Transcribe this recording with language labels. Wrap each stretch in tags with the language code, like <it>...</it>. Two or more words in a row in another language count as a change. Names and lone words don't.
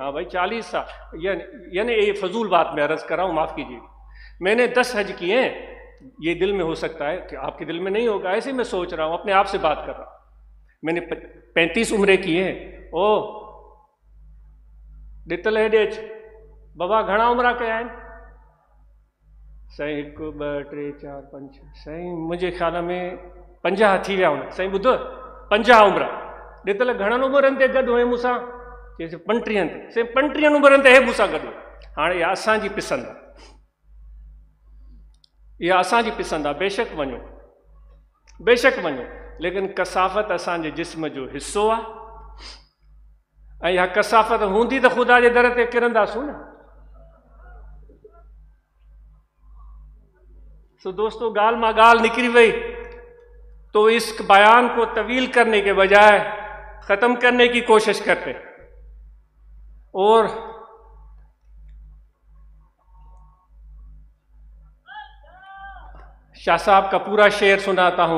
<ur>ہاں بھائی 40 سال، یعنی یہ فضول بات میں عرض کر رہا ہوں، معاف کیجیے۔ میں نے 10 حج کیے ہیں، یہ دل میں ہو سکتا ہے کہ آپ کے دل میں نہیں ہوگا، ایسے میں سوچ رہا ہوں، اپنے آپ سے بات کر رہا ہوں۔ میں نے 35 عمرے کیے ہیں،</ur> <sd>ॾितल हेॾे अच। बाबा घणा उमिरि कया आहिनि? साईं 1 2 3 4 5 साईं मुंहिंजे ख़्याल में 50 थी विया हूंदा। साईं ॿुधो 50 उमिरि। ॾितल घणनि उमिरनि ते गॾु हुए मूंसां? चइसि 35 ते। साईं 35 उमिरनि ते हे मूंसां गॾु। हाणे इहा असांजी पसंदि आहे, इहा असांजी पसंदि आहे। बेशक वञो, बेशक वञो, लेकिन कसाफ़त असांजे जिस्म जो हिसो आहे। ऐं इहा कसाफ़त हूंदी त ख़ुदा जे दर ते किरंदासूं न। सो दोस्तों, ॻाल्हि मां ॻाल्हि निकिरी वई</sd> <ur>تو اس بیان کو طویل کرنے کے بجائے ختم کرنے کی کوشش کرتے اور شاہ صاحب کا پورا شعر سناتا ہوں.</ur>